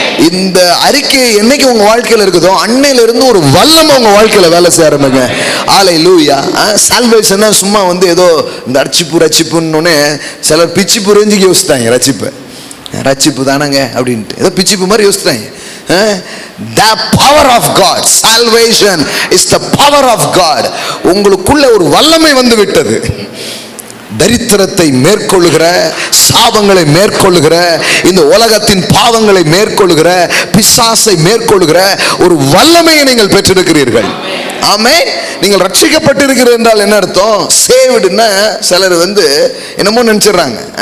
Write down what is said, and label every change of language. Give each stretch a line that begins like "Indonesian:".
Tamil: இந்த அறிக்கை என்னைக்கு உங்க வாழ்க்கையில இருக்குதோ அன்னையில இருந்து ஒரு வல்லமை உங்க வாழ்க்கையில வேலை செய்ய ஆரம்பிங்க. ஹல்லேலூயா. சால்வேஷன் சும்மா ஏதோ இந்த ரட்சிப்புன்னு சிலர் பிச்சிப்பு ரேஞ்சுக்கு யோசித்தாங்க. ரட்சிப்பு தானங்க அப்படின்ட்டு ஏதோ பிச்சிப்பு மாதிரி யோசித்தாங்க.
English: The power of God, salvation is the power of God.
Tamil: உங்களுக்குள்ள ஒரு வல்லமை வந்து விட்டது. தரித்திரத்தை மேற்கொள்ளுகிற, சாபங்களை மேற்கொள்ளுகிற, இந்த உலகத்தின் பாவங்களை மேற்கொள்ளுகிற, பிசாசை மேற்கொள்ளுகிற ஒரு வல்லமையை நீங்கள் பெற்றிருக்கிறீர்கள். ஆமென். நீங்கள் ரட்சிக்கப்பட்டிருக்கிறீர்கள் என்றால் என்ன அர்த்தம்? சேவ்டுன்னா சிலர் என்னமோ நினைச்சிடறாங்க.